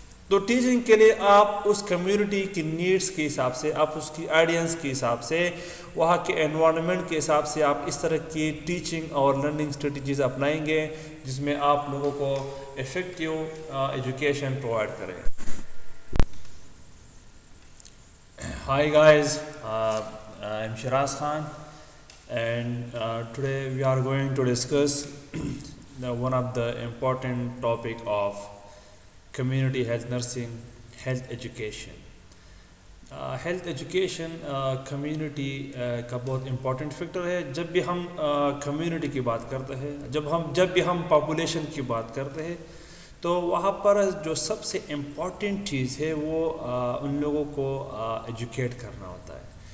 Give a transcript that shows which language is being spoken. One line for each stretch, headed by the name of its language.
Urdu: تو ٹیچنگ کے لیے آپ اس کمیونٹی کی نیڈس کے حساب سے, آپ اس کی آئیڈینس کے حساب سے, وہاں کے انوائرمنٹ کے حساب سے آپ اس طرح کی ٹیچنگ اور لرننگ اسٹریٹجیز اپنائیں گے جس میں آپ لوگوں کو افیکٹیو ایجوکیشن پرووائڈ کریں.
English: Hi guys, I'm Shiraz Khan, and today we are going to discuss one of the important topic of community health nursing, health education.
Urdu: Health education community کا بہت امپورٹنٹ فیکٹر ہے. جب بھی ہم community کی بات کرتے ہیں, جب بھی ہم پاپولیشن کی بات کرتے ہیں, تو وہاں پر جو سب سے امپورٹنٹ چیز ہے وہ ان لوگوں کو ایجوکیٹ کرنا ہوتا ہے.